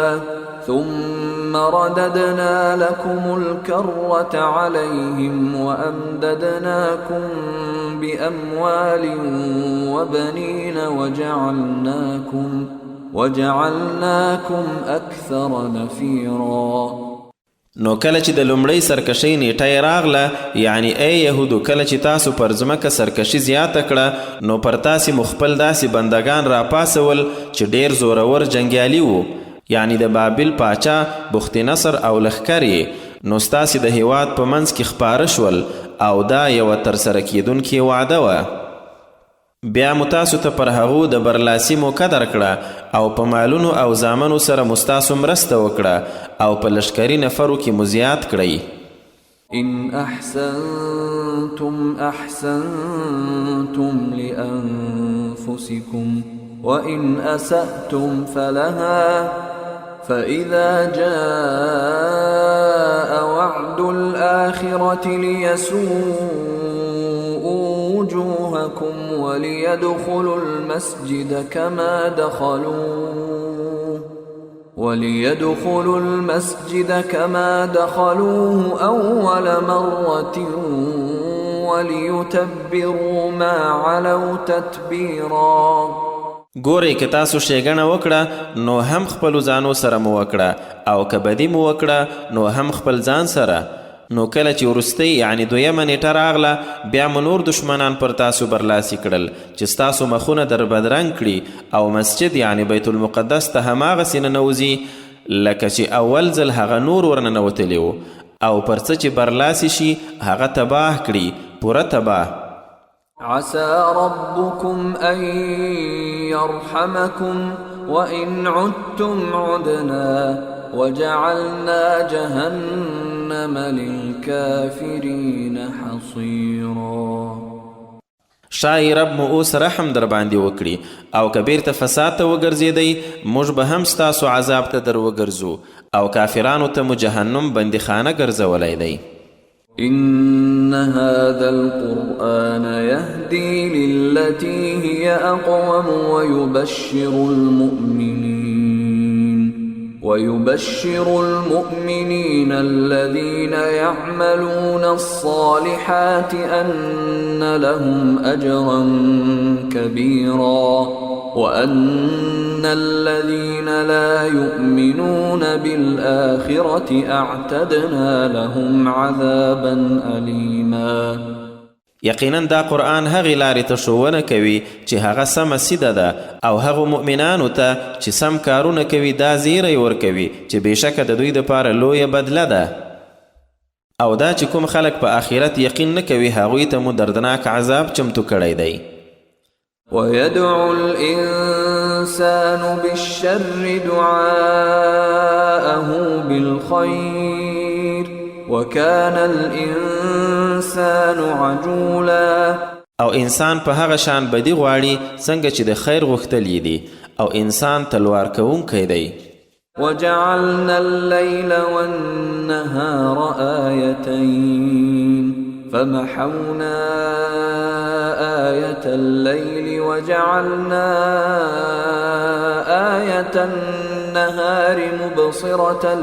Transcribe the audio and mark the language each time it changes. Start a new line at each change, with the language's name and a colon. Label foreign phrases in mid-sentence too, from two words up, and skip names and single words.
Arabic: ثم رددنا لكم الكرة عليهم وأمددناكم بأموال وبنين وجعلناكم أكثر نفيرا.
Pashto: نو کله چې د لومړۍ سرکشۍ نیټه یې راغله یعنی ای یهودو کله چې تاسو پر ځمکه سرکشي زیاته کړه نو پر تاسې مو خپل داسې بندگان راپاسول چې ډیر زورور جنګیالي وو، یعنی د بابل پاچا بخت نصر او لښکر یې، نو ستاسې د هیواد په منځ کې خپاره شول او دا یوه ترسره کیدونکې وعده وه. بیا مو تاسو ته پر هغو د برلاسي موقع درکړه او په مالونو او زامنو سره مو ستاسو مرسته وکړه او په لښکري نفرو کې مو زیات کړئ.
Arabic: إن أحسنتم أحسنتم لأنفسكم وإن أسأتم فلها فإذا جاء وعد الآخرة ليسوءوا وجوهكم وليدخلوا المسجد كما دخلوه أول مرة وليتبروا ما علوا تتبيرا.
Pashto: ګورئ که تاسو ښېګڼه وکړه نو هم خپلو ځانو سره مو وکړه او که بدي مو وکړه نو هم خپل ځان سره. نو کله چې وروستۍ یعنی 2مه نیټه راغله بیا مو نور دشمنان پر تاسو برلاسي کړل چې ستاسو مخونه در بدرنګ کړي او مسجد یعنی بیت المقدس ته هماغسې ننوځي لکه چې اول ځل هغه نور ورننوتلی و او پر څه چې برلاسي شي هغه تباه کړي، پوره تباه.
Arabic: عسى ربكم أن يرحمكم وإن عدتم عدنا وجعلنا جهنم للكافرين حصيرا.
Pashto: شای رب مو اوس رحم در باندې وکړي او که بیرته فساد ته وګرځېدئ موږ به هم ستاسو عذاب ته در وګرځو او کافرانو ته مو جهنم بندیخانه ګرځولی دی.
Arabic: إن هذا القرآن يهدي للتي هي أقوم ويبشر المؤمنين الذين يعملون الصالحات أن لهم أجرا كبيرا وأن الذين لا يؤمنون بالآخرة أعتدنا لهم عذابا أليما.
Pashto: یقینا دا قرآن هغې لارې ته ښوونه کوي چې هغه سمه سیده ده او هغو مؤمنانو ته چې سم کارونه کوي دا زیری ورکوي چې بېشکه د دوی دپاره لویه بدله ده. او دا چې کوم خلک په آخرت یقین نه کوي هغوی ته مو دردناک عذاب چمتو کړی دی.
Arabic: ويدعو الإنسان بالشر دعاءه بالخير وكان الإنسان عجولا.
Pashto: او انسان په هغه شان بدی غواړي څنګه چې د خیر غوښتل دي او انسان تلوار کوونکی دی.
Arabic: وجعلنا الليل والنهار آيتين فمحونا آية الليل وجعلنا آية النهار مبصرة